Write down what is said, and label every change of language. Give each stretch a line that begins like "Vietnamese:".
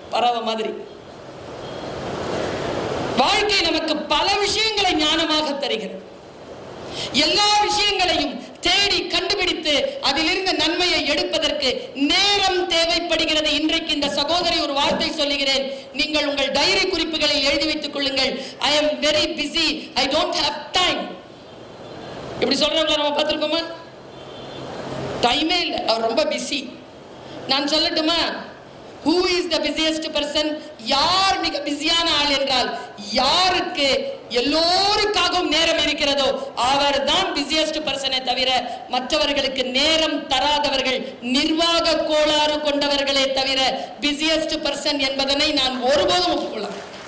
Tamil: பறவை மாதிரி வாழ்க்கை நமக்கு பல விஷயங்களை ஞானமாக தருகிறது. எல்லா விஷயங்களையும் தேடி கண்டுபிடித்து அதிலிருந்து நன்மையை எடுப்பதற்கு நேரம் தேவைப்படுகிறது. இன்றைக்கு இந்த சகோதரி ஒரு வார்த்தை சொல்லுகிறேன், நீங்கள் உங்கள் டைரி குறிப்புகளில் எழுதி வைத்துக் கொள்ளுங்கள்.
English: I am very busy, I don't have time.
Tamil: இப்படி சொல்றவங்க நம்ம பார்த்திருக்கோமா? டைமே இல்லை, அவர் ரொம்ப பிஸி. நான் சொல்லட்டுமா,
English: who is the busiest person?
Tamil: யார் மிக பிஸியான ஆள் என்றால், யாருக்கு எல்லோருக்காகவும் நேரம் இருக்கிறதோ அவர் தான் பிஸியஸ்ட் பர்சனை தவிர மற்றவர்களுக்கு நேரம் தராதவர்கள் நிர்வாக கோளாறு கொண்டவர்களே தவிர பிஸியஸ்ட் பர்சன் என்பதனை நான் ஒருபோதும் ஒப்புக்கொள்ளலாம்.